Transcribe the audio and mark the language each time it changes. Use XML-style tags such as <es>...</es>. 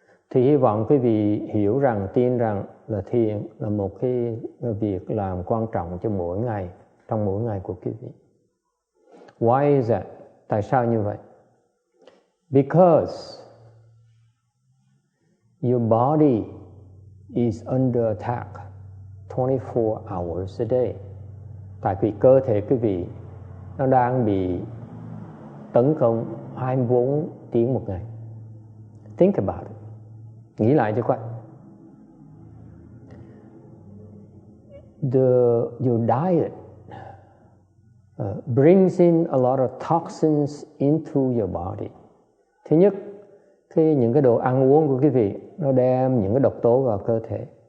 <vi>Thì hy vọng quý vị hiểu rằng, tin rằng là thiền là một cái việc làm quan trọng cho mỗi ngày, trong mỗi ngày của quý vị.</vi> <en>Why is that?</en> <vi>Tại sao như vậy?</vi> <en>Because your body is under attack 24 hours a day.</en> <vi>Tại vì cơ thể quý vị nó đang bị tấn công 24 tiếng một ngày.</vi> <en>Think about it.</en> <vi>Nghĩ lại cho khoan.</vi> <en>Your diet brings in a lot of toxins into your body.</en> <vi>Thứ nhất, những cái đồ ăn uống của quý vị nó đem những cái độc tố vào cơ thể.</vi>